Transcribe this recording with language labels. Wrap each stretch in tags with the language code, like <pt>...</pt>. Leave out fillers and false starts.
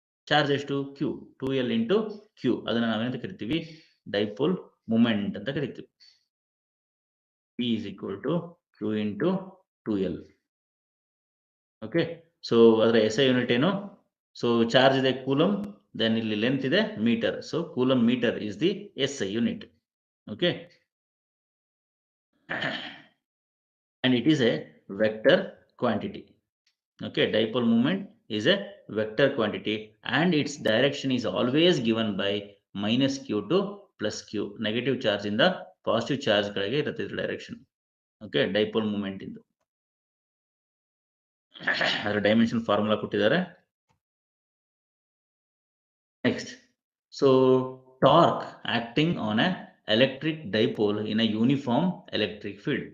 <kn>Charge ಎಷ್ಟು, q, 2L into q. ಅದನ್ನ ನಾವೇನಂತ ಕರಿತೀವಿ, ಡೈಪೋಲ್ ಮೂಮೆಂಟ್ ಅಂತ ಕರಿತೀವಿ.</kn> <en>P is equal to q into 2L.</en> <kn>Okay, so ಅದರ SI ಯೂನಿಟ್ ಏನು, ಸೊ ಚಾರ್ಜ್ ಇದೆ ಕೂಲಮ್, ದೆನ್ ಇಲ್ಲಿ ಲೆಂತ್ ಇದೆ metre,</kn> <en>So coulomb metre is the SI unit. Okay, and it is a vector quantity. Okay, dipole moment is a vector quantity and its direction is always given by minus q to plus q. Negative charge in the positive charge</en> <kn>ಗಳಿಗೆ ಇರುತ್ತೆ direction. Okay, dipole moment ಇಂದು ಅದರ dimension formula ಕೊಟ್ಟಿದ್ದಾರೆ.</kn> <en>Next, so torque acting on a electric dipole in a uniform electric field.</en>